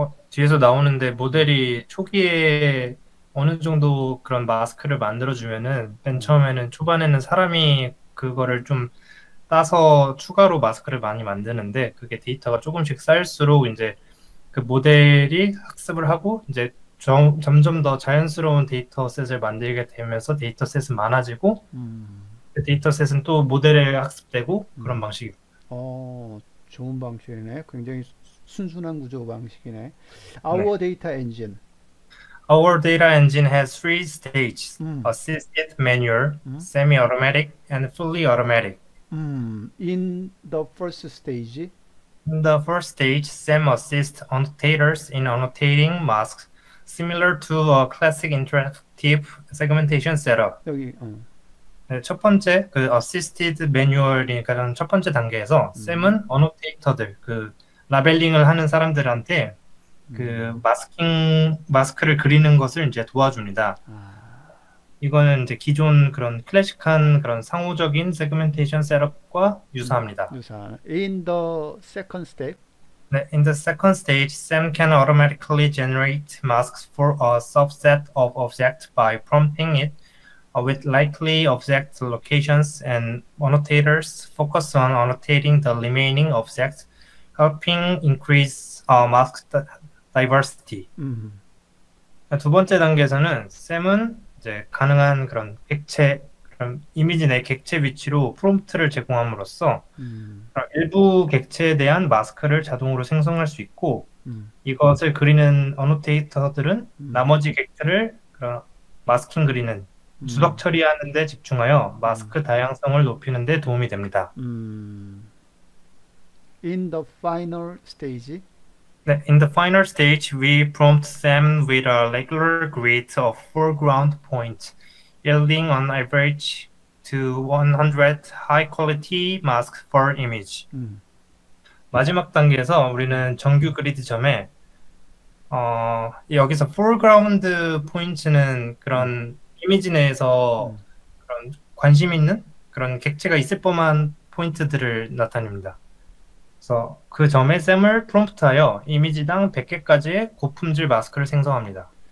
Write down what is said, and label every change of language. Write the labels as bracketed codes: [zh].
[ko] 뒤에서 나오는데 모델이 초기에 어느 정도 그런 마스크를 만들어주면은 맨 처음에는 초반에는 사람이 그거를 좀 따서 추가로 마스크를 많이 만드는데 그게 데이터가 조금씩 쌓일수록 이제 그 모델이 학습을 하고 이제 점점 더 자연스러운 데이터셋을 만들게 되면서 데이터셋은 많아지고 그 데이터셋은 또 모델에 학습되고 그런 방식입니다. 좋은 방식이네. 굉장히 순순한 구조 방식이네. [en] Our data engine. Our data engine has three stages: assisted, manual, semi-automatic, and fully automatic. In the first stage, In the first stage, SEM assists annotators in annotating masks, similar to a classic interactive segmentation setup. [ko] 여기 네, 첫 번째 그 assisted manual이니까 첫 번째 단계에서 쌤은 어노테이터들 그 라벨링을 하는 사람들한테 그 마스크를 그리는 것을 이제 도와줍니다. 이거는 이제 기존 그런 클래식한 그런 상호적인 세그멘테이션 셋업과 유사합니다. [en] In the second step, 네, in the second stage, SEM can automatically generate masks for a subset of objects by prompting it with likely object locations, and annotators focus on annotating the remaining objects, helping increase mask diversity. [ko] 두 번째 단계에서는 쌤은 이제 가능한 그런 그런 이미지 내 객체 위치로 프롬프트를 제공함으로써 일부 객체에 대한 마스크를 자동으로 생성할 수 있고 이것을 그리는 어노테이터들은 나머지 객체를 그런 마스킹 그리는 주석 음, 처리하는 데 집중하여 음, 마스크 다양성을 높이는 데 도움이 됩니다. [en] 음. In the final stage, 네, in the final stage, we prompt Sam with a regular grid of foreground points, yielding on average to 100 high-quality masks per image. 음, [ko] 마지막 단계에서 음, 우리는 정규 그리드 점에 여기서 foreground 포인트는 음, 그런 이미지 내에서 음. 그런 관심 있는 그런 객체가 있을 법한 포인트들을 나타냅니다. 그래서 그 점에 샘을 프롬프트하여 이미지당 100개까지의 고품질 마스크를 생성합니다.